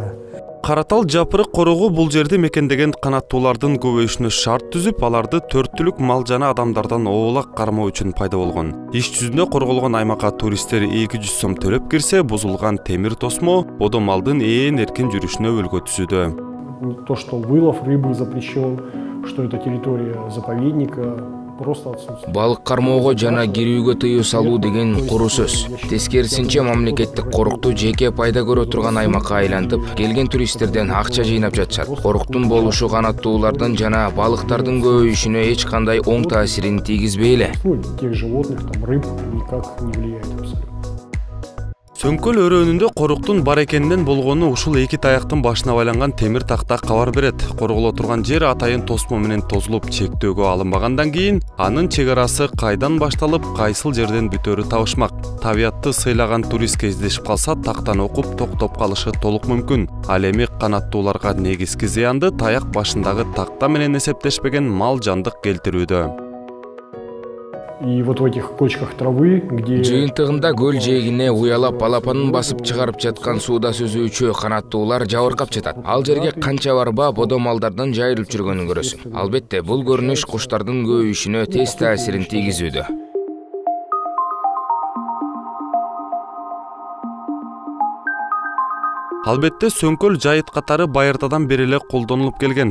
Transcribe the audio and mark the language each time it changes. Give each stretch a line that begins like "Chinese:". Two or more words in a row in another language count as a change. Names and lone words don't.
Kyrgyz: Каратал жапырык корогу бул жерди мекендеген канаттуулардын көбөйүшүнө шарт түзүп, аларды төрттүлүк мал жана адамдардан оолак кармоо үчүн пайда болгон. Иш жүзүндө корголгон аймакка туристтер 200 сом төлөп кирсе, бузулган темир тосмо бодо малдын ээн эркин жүрүшүнө өлгө түзүүдө.
Russian: То, что вылов рыбы запрещен, что это территория заповедника, просто отсутствует.
Kyrgyz: Балык кармоого жана кирүүгө тыюу салуу деген куру сөз. Тескерисинче мамлекеттик корукту жеке пайда көрө турган аймакка айлантып, келген туристтерден акча жыйнап жатышат. Коруктун болушу канаттуулардын жана балыктардын көбөйүшүнө эч кандай оң таасирин тийгизбей эле.
Russian: Тех животных, там рыб никак не влияет абсолютно.
Kyrgyz: Сөңкөл өрөөнүндө коруктун бар экенинен болгону ушул эки таяктын башына байланган темир такта кабар берет. Корголо турган жер атайын тосмо менен тозулуп чектөөгө алынбагандан кийин анын чек арасы кайдан башталып, кайсыл жерден бүтөөрү табышмак. Табиятты сыйлаган турист кездешип калса, тактан окуп токтоп калышы толук мүмкүн. Ал эми канаттууларга негизги зыянды таяк башындагы такта менен эсептешпеген мал жандык келтирүүдө.
Russian: И вот в этих кочках травы, где...
Kyrgyz: Жыйынтыгында көл жээгине уялап балапанын басып чыгарып жаткан сууда сүзүүчү канаттуулар жабыркап жатат. Ал жерге канча барба бодо малдардын жайылып жүргөнүн көрөсүң. Албетте, бул көрүнүш куштардын көбөйүшүнө тез таасирин тийгизүүдө. Албетте, Сөңкөл жайыт катары байыртадан бери эле колдонулуп келген.